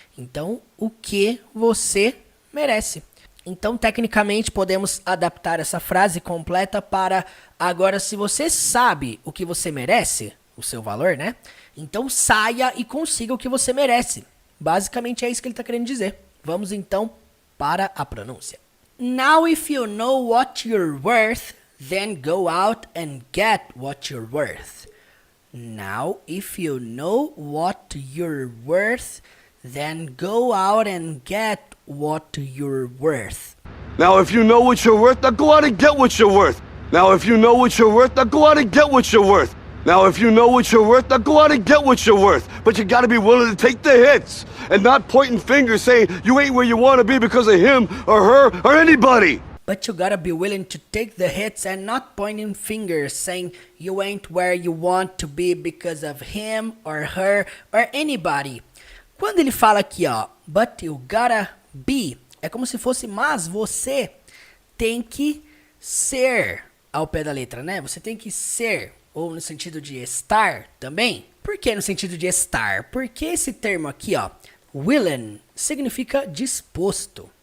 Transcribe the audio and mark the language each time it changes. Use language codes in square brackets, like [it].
[pt] Então, o que você merece. Então, tecnicamente, podemos adaptar essa frase completa para agora, se você sabe o que você merece, o seu valor, né? Então, saia e consiga o que você merece. Basicamente, é isso que ele está querendo dizer. Vamos, então, para a pronúncia. [en] Now, if you know what you're worth, then go out and get what you're worth. Now, if you know what you're worth, then go out and get what you're worth. Now, if you know what you're worth, now go out and get what you're worth. Now, if you know what you're worth, now go out and get what you're worth. Now, if you know what you're worth, now go out and get what you're worth. But you gotta be willing to take the hits and not pointing fingers saying you ain't where you want to be because of him or her or anybody. But you gotta be willing to take the hits and not pointing fingers saying you ain't where you want to be because of him or her or anybody. [pt] Quando ele fala aqui, ó, [en] but you gotta be, [pt] é como se fosse, mas você tem que ser, ao pé da letra, né? Você tem que ser, ou no sentido de estar também. Por que no sentido de estar? Porque esse termo aqui, ó, willing, significa disposto.